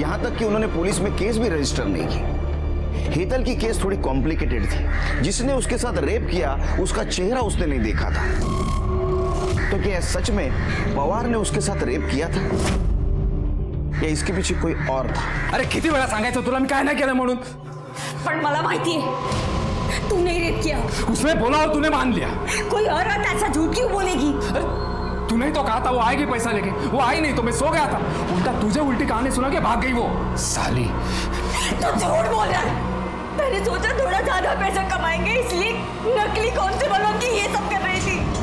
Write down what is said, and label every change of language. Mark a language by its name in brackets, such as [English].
[Hindi] यहाँ तक कि उन्होंने पुलिस में केस भी रजिस्टर नहीं की। हेतल की केस थोड़ी कॉम्प्लिकेटेड थी। जिसने उसके साथ रेप किया उसका चेहरा उसने नहीं देखा था। तो क्या सच में पवार ने उसके साथ रेप किया था या इसके पीछे कोई और था? [Marathi] अरे किती वेळा सांगायचं तुला मी काय नाही केलं म्हणून? पण मला माहिती [Hindi] है तूने रेप किया। उसने बोला और तूने मान लिया। कोई और ऐसा झूठ क्यों बोलेगी? तूने तो कहा था वो आएगी पैसा लेके, वो आई नहीं तो मैं सो गया था। उल्टा तुझे उल्टी कहानी सुना के भाग गई वो साली। तो झूठ बोल रहा है। मैंने सोचा थोड़ा ज्यादा पैसा कमाएंगे इसलिए नकली कांस्टेबलों की ये सब कर रही थी।